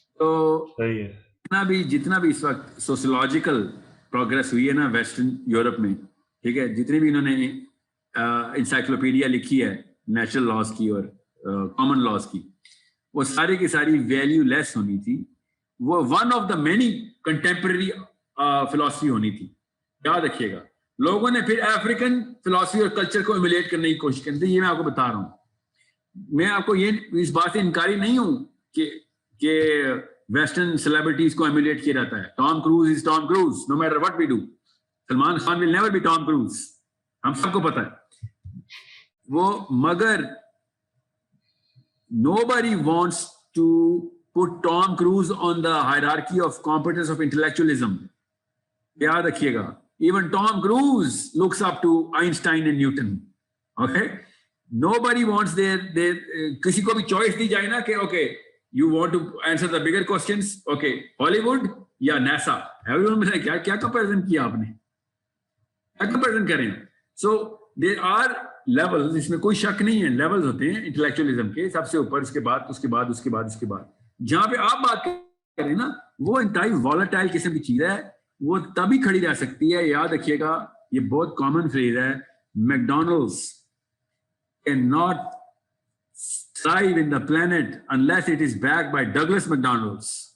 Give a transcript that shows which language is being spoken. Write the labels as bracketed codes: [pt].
[ur] تو جتنا بھی اس وقت سوشولوجیکل پروگرس ہوئی ہے نا ویسٹرن یورپ میں, ٹھیک ہے, جتنی بھی انہوں نے انسائکلوپیڈیا لکھی ہے نیچرل لاز کی اور کامن لاز کی, وہ ساری کی ساری ویلیو لیس ہونی تھی. وہ [en] one of the many contemporary philosophy [ur] ہونی تھی. یاد رکھیے گا لوگوں نے پھر افریقن فلاسفی اور کلچر کو ایمولیٹ کرنے کی کوشش کی تھی. یہ میں آپ کو بتا رہا ہوں, میں آپ کو یہ اس بات سے انکاری نہیں ہوں کہ ویسٹرن سیلیبریٹیز کو ایمولیٹ کیا جاتا ہے. [en] Tom Cruise is Tom Cruise no matter what we do. Salman Khan will never be Tom Cruise, [ur] ہم سب کو پتا ہے وہ. مگر [en] nobody wants to put Tom Cruise on the hierarchy of competence of intellectualism. [ur] یاد رکھیے گا [en] even Tom Cruise looks up to Einstein and Newton. Okay, nobody wants their [ur] کسی کو بھی چوائس دی جائے نا کہ [en] okay you want to answer the bigger questions, okay Hollywood یا NASA, everyone میں کیا comparison [ur] کیا آپ نے, [en] کیا comparison کریں. So there are [ur] لیولز, اس میں کوئی شک نہیں ہے, لیولز ہوتے ہیں انٹلیکچولیزم کے, سب سے اوپر, اس کے بعد اس کے بعد اس کے بعد اس کے بعد. جہاں پہ آپ بات کریں نا وہ انتہائی والیٹائل قسم کی چیز ہے, وہ تبھی کھڑی رہ سکتی ہے. یاد رکھیے گا یہ بہت کامن فریز ہے, [en] McDonald's can not thrive in the planet unless it is backed by Douglas McDonald's.